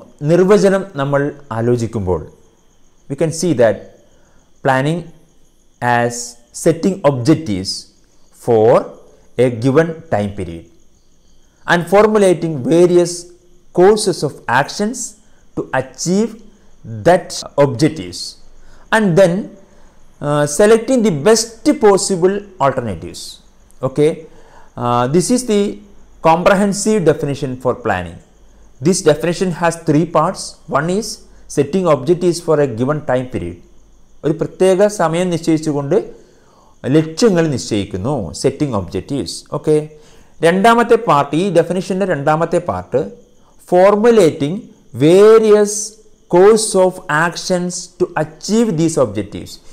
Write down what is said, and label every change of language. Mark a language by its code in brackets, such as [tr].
[ml] നിർവചനം നമ്മൾ ആലോചിക്കുമ്പോൾ [en] We can see that planning as setting objectives for a given time period and formulating various courses of actions to achieve that objectives and then selecting the best possible alternatives. Okay, this is the comprehensive definition for planning. This definition has three parts. One is setting objectives for a given time period. [ml] ഒരു പ്രത്യേക സമയം നിശ്ചയിച്ചുകൊണ്ട് ലക്ഷ്യങ്ങൾ നിശ്ചയിക്കുന്നു, setting objectives. [en] okay, [ml] രണ്ടാമത്തെ part, ഈ ഡെഫിനിഷൻ്റെ രണ്ടാമത്തെ part, [en] Formulating various course of actions to achieve these objectives.